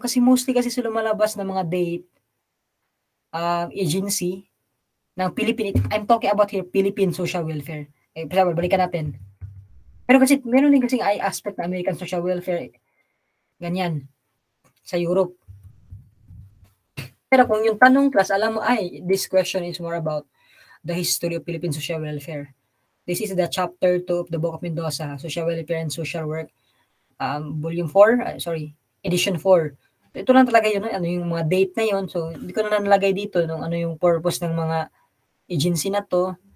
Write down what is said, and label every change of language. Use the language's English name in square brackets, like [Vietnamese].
[Filipino] Kasi mostly kasi sila lumalabas ng mga date agency ng Philippine. [English] I'm talking about here, Philippine Social Welfare. [Filipino] Balikan natin. Pero kasi, meron din kasing aspect na American Social Welfare. Ganyan. Sa Europe. Pero kung yung tanong class, alam mo, [English] this question is more about the history of Philippine Social Welfare. This is the chapter 2 of the Book of Mendoza, Social Welfare and Social Work, volume 4, edition 4. [Filipino] Ito lang talaga yun, ano yung mga date na yun. So, hindi ko na nalagay dito nung ano yung purpose ng mga agency na to.